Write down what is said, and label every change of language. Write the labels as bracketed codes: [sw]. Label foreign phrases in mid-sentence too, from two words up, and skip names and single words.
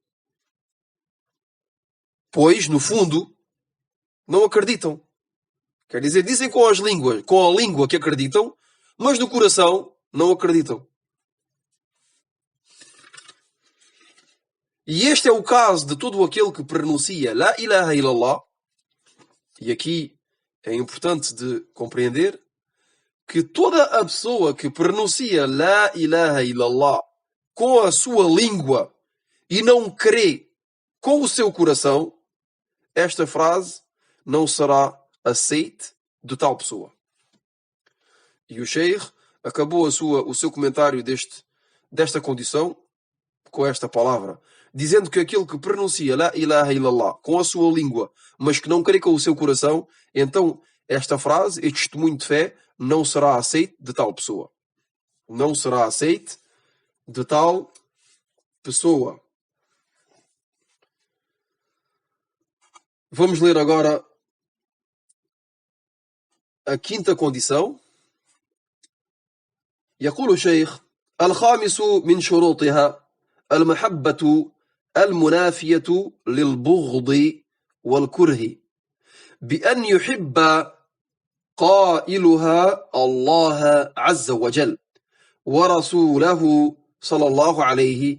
[pt] Pois, no fundo, não acreditam. Quer dizer, dizem com a língua que acreditam, mas no coração não acreditam. E este é o caso de todo aquele que pronuncia [ar] لا إله إلا الله. [pt] E aqui é importante de compreender que toda a pessoa que pronuncia [ar] لا إله إلا الله [pt] com a sua língua e não crê com o seu coração, esta frase não será aceite de tal pessoa. E o Sheikh acabou o seu comentário desta condição com esta palavra, dizendo que aquele que pronuncia [ar] لا إله إلا الله [pt] com a sua língua, mas que não crê com o seu coração, então esta frase, este testemunho de fé, não será aceite de tal pessoa. Não será aceite de tal pessoa. Vamos ler agora a quinta condição. [ar] يقول الشيخ: الخامس من شروطها المحبة المنافية للبغض والكره بأن يحب قائلها الله عز وجل ورسوله صلى الله عليه